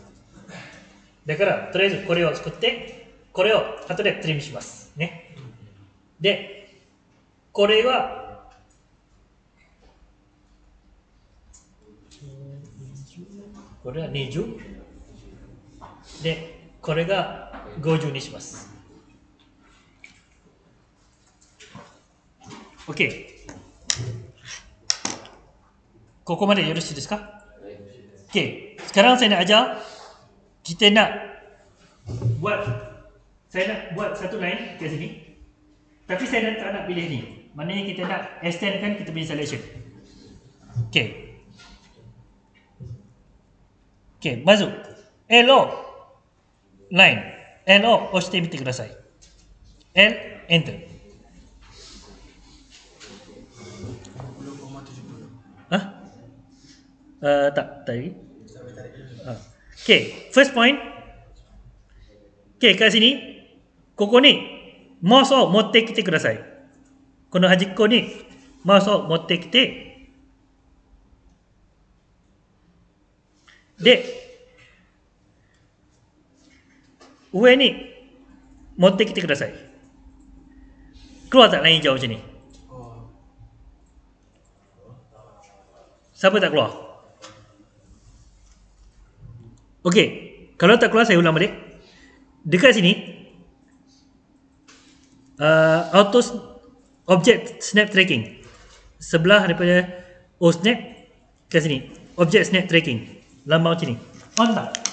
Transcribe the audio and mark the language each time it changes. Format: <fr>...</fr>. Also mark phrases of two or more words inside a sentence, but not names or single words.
<ja>だから、とりあえずこれを作って、これを後でトリムします。ね。で、これはこれは20で、これが50にします。OK。ここまでよろしいですか？</ja> <ms>OK。Sekarang saya nak ajar kita nak buat, saya nak buat satu line kat sini. Tapi saya tak nak pilih ni. Maknanya kita nak extendkan kita punya selection.</ms> <ja>Okay. Okay, まず L を line L を押してみてください。L enter。</ja> <ms>tak tadi.</ms> <ja>Okay,</ja> <en>first point.</en> <ja>Okay,</ja> <ms>kat sini</ms> <ja>ここにマウスを持ってきてください。この端っこにマウスを持ってきて、で、上に持ってきてください。</ja> <ms>Keluar tak lain jauh macam ni? Siapa tak keluar? Okey, kalau tak keluar saya ulang balik. Dekat sini</ms> <en>auto object snap tracking</en> <ms>sebelah daripada snap kat sini</ms> <en>object snap tracking</en> <ms>lambang macam ni on tak?</ms>